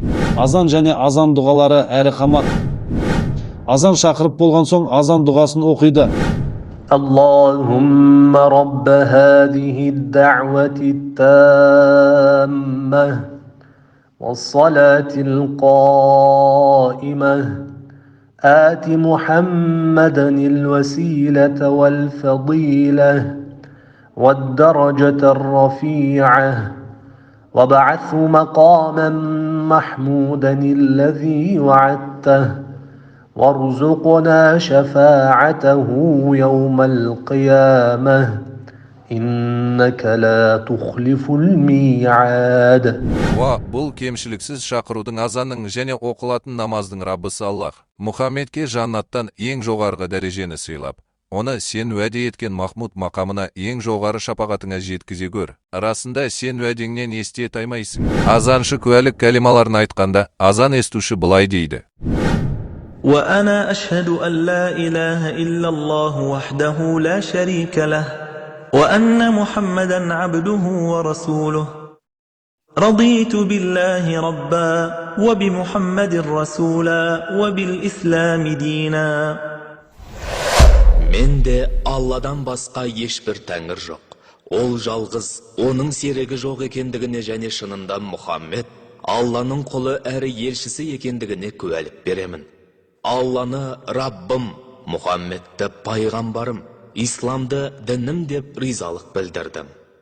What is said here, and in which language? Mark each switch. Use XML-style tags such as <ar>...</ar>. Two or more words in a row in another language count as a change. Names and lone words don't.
<kk>Азан және азан дұғалары әрі қамат. Азан шақырып болған соң азан дұғасын оқиды.</kk> <ar>اللهم رب هذه الدعوة التامة والصلاة القائمة آت محمدا الوسيلة والفضيلة والدرجة الرفيعة وابعثه مقاما محمودا الذي وعدته وارزقنا شفاعته يوم القيامة إنك لا تخلف الميعاد.</ar> <kk>Бұл кемшіліксіз шақырудың азанның және оқылатын намаздың Раббысы Аллах Мұхаммедке жаннаттан ең жоғарғы дәрежені сыйлап, оны сен уәде еткен Махмуд мақамына ең жоғары шапағатыңа жеткізе көр. Расында сен уәдеңнен есте таймайсың. Азаншы куәлік кәлималарын айтқанда, азан естуші былай дейді:</kk> <ar>وأنا أشهد أن لا إله إلا الله وحده لا شريك له وأن محمدا عبده ورسوله رضيت بالله ربا وبمحمد رسولا وبالإسلام دينا.</ar> <kk>Менде Алладан басқа ешбір тәңір жоқ. Ол жалғыз, оның серігі жоқ екендігіне және шынында Мұхаммед Алланың құлы әрі елшісі екендігіне куәлік беремін. Алланы Раббым, Мұхаммедті пайғамбарым, исламды дінім деп ризалық білдірдім.</kk>